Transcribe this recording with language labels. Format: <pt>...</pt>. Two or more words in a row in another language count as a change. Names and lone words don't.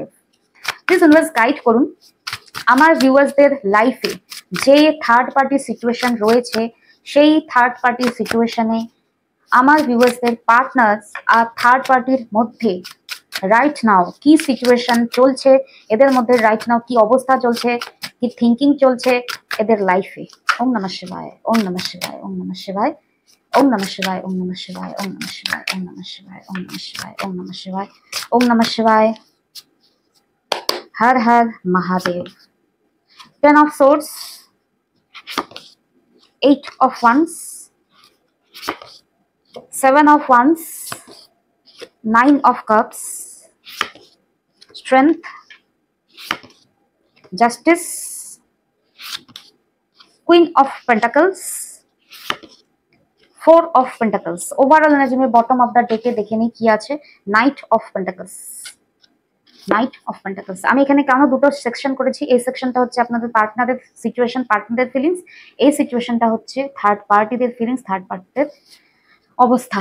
<en>please universe guide</en> <bn>করুন আমার ভিউয়ার্সদের লাইফে যে</bn> <en>third party situation</en> <bn>রয়েছে, সেই</bn> <en>third party situation</en> <bn>আমার ভিউয়ার্সদের পার্টনার্স আর</bn> <en>third party</en> <bn>মধ্যে</bn> <en>right now</en> <bn>কি সিচুয়েশন চলছে, এদের মধ্যে</bn> <en>right now</en> <bn>কি অবস্থা চলছে, কি থিঙ্কিং চলছে এদের লাইফে।</bn> <sa>ওম নমঃ শিবায়, ওম নমঃ শিবায়, ওম নমঃ শিবায়, ওম নমঃ শিবায়, ওম নমঃ শিবায়, ওম নমঃ শিবায়, ওম নমঃ শিবায়, ওম নমঃ শিবায়, ওম নমঃ শিবায়, ওম নমঃ শিবায়, হর হর মহাদেব।</sa> <en>10 of swords, 8 of wands, 7 of wands, 9 of cups, strength, justice, queen of pentacles, 4 of pentacles। overall energy</en> <bn>में</bn> <en>bottom of the deck</en> <bn>দেখে নিই কি আছে।</bn> <en>Knight of Pentacles, Knight of Pentacles.</en> <bn>আমি এখানে কেন দুটো সেকশন করেছি, এই সেকশনটা হচ্ছে আপনাদের পার্টনারের সিচুয়েশন,</bn> <en>partner's feelings,</en> <bn>এই সিচুয়েশনটা হচ্ছে</bn> <en>third parties' feelings, third parties</en> <bn>অবস্থা।</bn>